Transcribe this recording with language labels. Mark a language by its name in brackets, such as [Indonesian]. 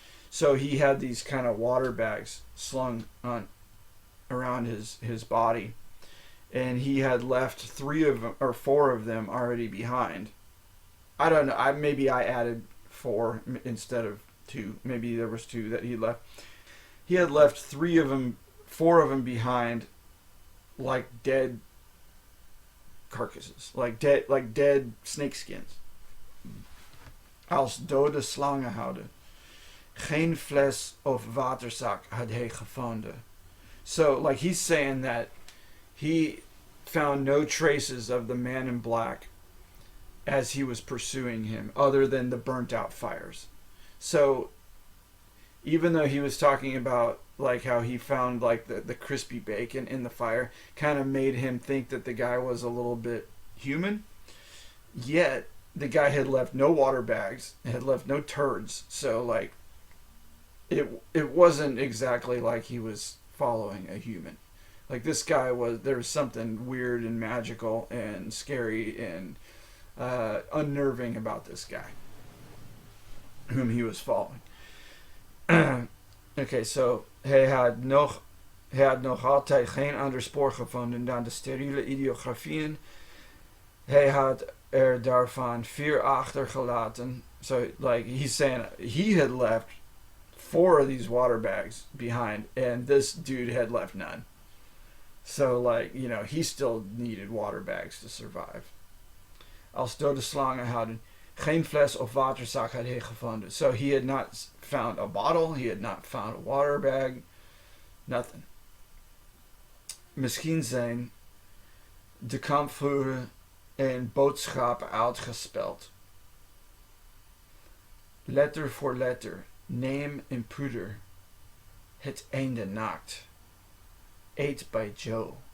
[English] So he had these kind of water bags slung on around his body, and he had left 3 of them or 4 of them already behind. I don't know. Maybe I added 4 instead of 2. Maybe there was 2 that he left. He had left 4 of them behind, like dead carcasses, like dead snake skins. [Dutch] Als dode slangenhouden. Geen fles of waterzak had hij gevonden. [English] So, like, he's saying that he found no traces of the man in black as he was pursuing him, other than the burnt out fires. So, even though he was talking about, like, how he found, like, the crispy bacon in the fire, kind of made him think that the guy was a little bit human, yet the guy had left no water bags, had left no turds, so, like, it wasn't exactly like he was following a human. Like this guy there was something weird and magical and scary and unnerving about this guy whom he was following. Okay, so [Dutch] hij had nog altijd geen ander spoor gevonden dan de steriele ideografieën. Hij had er daarvan 4 achtergelaten. [English] So, like, he's saying he had left 4 of these water bags behind, and this dude had left none. So, like, you know, he still needed water bags to survive. [Dutch] Als dode slangen hadden geen fles of waterzak had hij gevonden. [English] So he had not found a bottle, he had not found a water bag, nothing. [Dutch] Misschien zijn de kampvuren en boodschappen uitgespeld. Letter voor letter, neem en poeder, het einde naakt. Ate by Joe.